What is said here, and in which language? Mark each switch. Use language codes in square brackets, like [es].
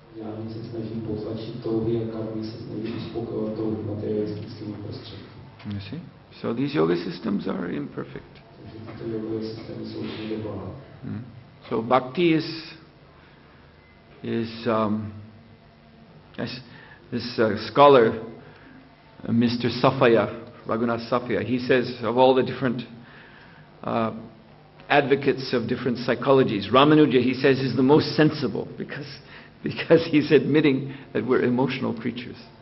[cs] Jnany se snaží potlačit touhy a karmy se snaží uspokojovat touhy materialistickými prostředky. [en] You see? So these yoga systems are imperfect. Takže tyto jogové systémy jsou nedokonalé. So bhakti as this scholar, Mr. Safaya, Raghunath Safaya, he says of all the different advocates of different psychologies, Ramanuja, he says, is the most sensible because he's admitting that we're emotional creatures.